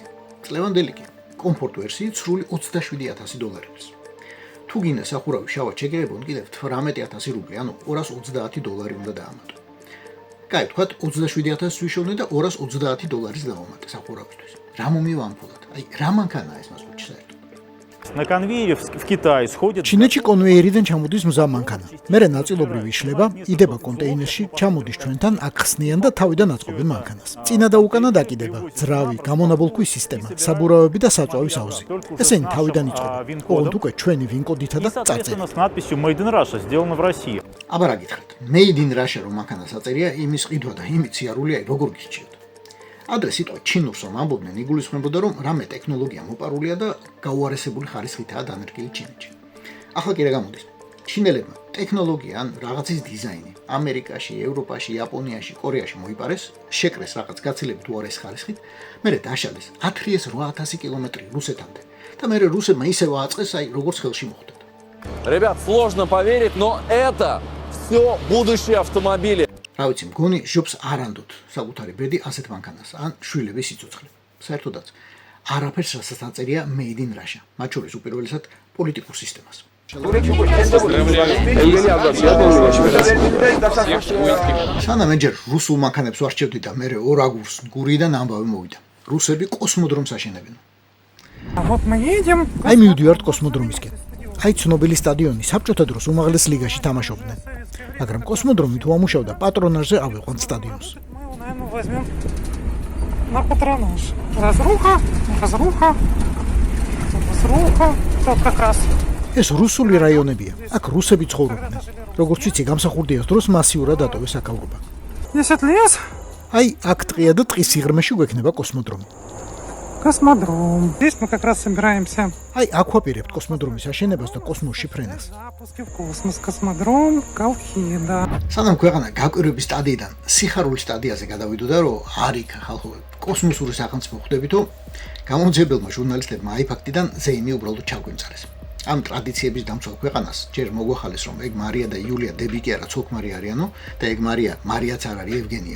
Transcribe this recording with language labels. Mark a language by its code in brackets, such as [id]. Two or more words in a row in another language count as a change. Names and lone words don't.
[ka] წლევანდელი კი კომფორტ ვერსიით სრული $27,000. თუ გინდა სახურავი შავად შეგერებონ კიდევ $18,000 რუბლი, ანუ $230 უნდა დაამატო. კაი, ვთქვათ 27,000 ვიშოვნე და $230 დავამატე სახურავისთვის. რა მომივა ამ ფულად? აი რა მანქანაა ეს მოსკოვში საერთოდ? [ru] На конвейере в Китае сходит. [ka] ჩინეთში კონვეიერიდან ჩამოდის მზა მანქანა. მერე ნაწილობრივ იშლება, იდება კონტეინერში, ჩამოდის ჩვენთან, აქ ხსნიან და თავიდან აწყობენ მანქანას. წინა და უკანა დაკიდება, ძრავი, გამონაბოლქვის სისტემა, საბურავები და საწვავის აუზი. ესენი თავიდან იწყება. ოღონდ უკვე ჩვენი ვინკოდითა და წარწერით. [ru] С надписью [en] Made in Russia, [ru] сделано в России. [ka] აბა რა გითხრათ? [en] Made in Russia [ka] რომ მანქანა საწერია, იმის ყიდვა და იმით სიარული აი როგორ გიჩიოთ? ადრე სიტყვა ჩინურს რომ ამბობდნენ, იგულისხმებოდა რომ რამე ტექნოლოგია მოპარულია და გაუარესებული ხარისხითაა დანერგილი ჩინეთში. ახლა კი რა გამოდის? ჩინელებმა ტექნოლოგია ან რაღაცის დიზაინი ამერიკაში, ევროპაში, იაპონიაში, კორეაში მოიპარეს, შეკრეს რაღაც გაცილებით უარეს ხარისხით, მერე დაშალეს 10,000-8,000 კილომეტრი რუსეთამდე და მერე რუსებმა ისევ აწყეს, აი როგორც ხელში მოხვდათ. [ru] Ребят, сложно поверить, но это все будущие автомобили. [ka] რა ვიცი, მგონი ჟობს არ ანდოთ საკუთარი ბედი ასეთ მანქანას, ან შვილების სიცოცხლე. საერთოდაც არაფერს რასაც აწერია [en] Made in Russia, [ka] მათ შორის უპირველესად პოლიტიკურ სისტემას. სანამ ჯერ რუსულ მანქანებს ვარჩევდი და მე ორ აგურს გურიდან ამბავი მოვიდა. რუსები კოსმოდრომს აშენებენ. აი მივდივართ კოსმოდრომისკენ. აი ცნობილი სტადიონი საბჭოთა დროს უმაღლეს ლიგაში თამაშობდნენ. მაგრამ კოსმოდრომი თუ ამუშავდა პატრონაჟზე ავიყვანთ სტადიონს. [ru] На патронаж. Разруха, тут как раз. [ka] ეს რუსული რაიონებია. აქ რუსები ცხოვრობდნენ. როგორც ვიცი, გამსახურდიას დროს მასიურად დატოვეს აქაურობა. [ru] 10 лет. [ka] აი აქ ტყია და ტყის სიღრმეში გვექნება კოსმოდრომი. [ru] Космодром. Здесь мы как раз собираемся. [ka] აი აქვაპირებთ კოსმოდრომის აშენებას და კოსმოსში ფრენას. [ru] Запуски в космос. Космодром Колхида. [ka] სანამ ქვეყანა გაკვირვების სტადიიდან სიხარულის სტადიაზე გადავიდოდა, რომ არ იქ ხალხო კოსმოსური სახელმწიფო ხვდებითო, გამომძიებელმა ჟურნალისტებმა აი ფაქტიდან ზეიმი უბრალოდ ჩაგვიმწარეს. ამ ტრადიციების დამცველ ქვეყანას ჯერ მოგვახალეს, რომ ეგ მარია და იულია დები კი არა ცოლ-ქმარი არიანო და ეგ მარიაც არ არის ევგენიო.